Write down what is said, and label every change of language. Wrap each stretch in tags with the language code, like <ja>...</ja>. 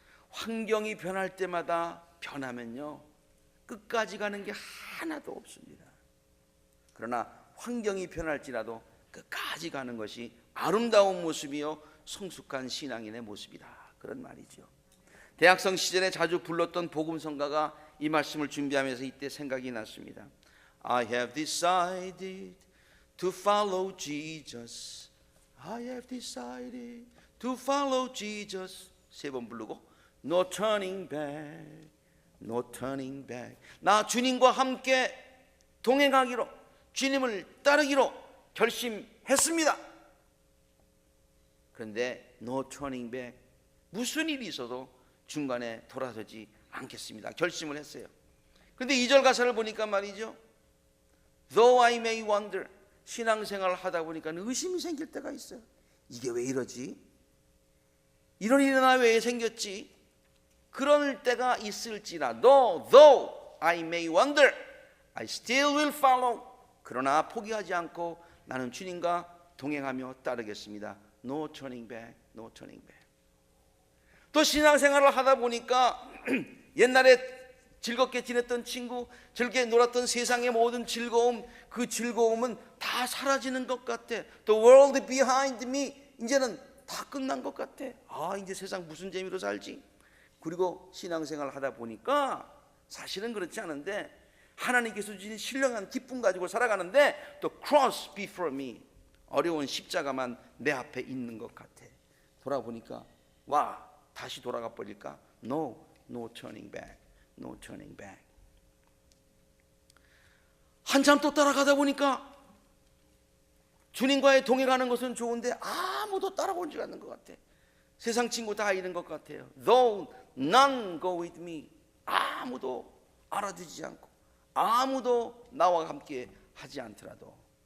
<ko>환경이 변할 때마다 변하면요 끝까지 가는 게 하나도 없습니다. 그러나 환경이 변할지라도 끝까지 가는 것이 아름다운 모습이요 성숙한 신앙인의 모습이다. 그런 말이죠. 대학생 시절에 자주 불렀던 복음성가가 이 말씀을 준비하면서 이때 생각이 났습니다.</ko> <en>I have decided to follow Jesus. I have decided to follow Jesus.</en> <ko>세 번 부르고</ko> <en>No turning back, no turning back.</en> <ko>나 주님과 함께 동행하기로, 주님을 따르기로 결심했습니다. 그런데</ko> <en>no turning back,</en> <ko>무슨 일이 있어도 중간에 돌아서지 않겠습니다. 결심을 했어요. 그런데 2절 가사를 보니까 말이죠.</ko> <en>Though I may wonder,</en> <ko>신앙생활을 하다 보니까 의심이 생길 때가 있어요. 이게 왜 이러지? 이런 일이 나 왜 생겼지? 그럴 때가 있을지라도</ko> <en>Though I may wonder, I still will follow.</en> <ko>그러나 포기하지 않고 나는 주님과 동행하며 따르겠습니다.</ko> <en>No turning back, no turning back.</en> <ko>또 신앙생활을 하다 보니까 옛날에 즐겁게 지냈던 친구, 즐겁게 놀았던 세상의 모든 즐거움, 그 즐거움은 다 사라지는 것 같아.</ko> <en>The world behind me,</en> <ko>이제는 다 끝난 것 같아. 이제 세상 무슨 재미로 살지? 그리고 신앙생활을 하다 보니까 사실은 그렇지 않은데 하나님께서 주신 신령한 기쁨 가지고 살아가는데 또</ko> <en>cross before me,</en> <ko>어려운 십자가만 내 앞에 있는 것 같아. 돌아보니까 다시 돌아가 버릴까?</ko> <en>No turning back, no turning back.</en> <ko>한참 또 따라가다 보니까 주님과의 동행하는 것은 좋은데 아무도 따라오지 않는 것 같아. 세상 친구 다 이런 것 같아요.</ko> <en>Though none go with me.</en> <ko>아무도 알아주지 않고 아무도 나와 함께 하지 않더라도.</ko>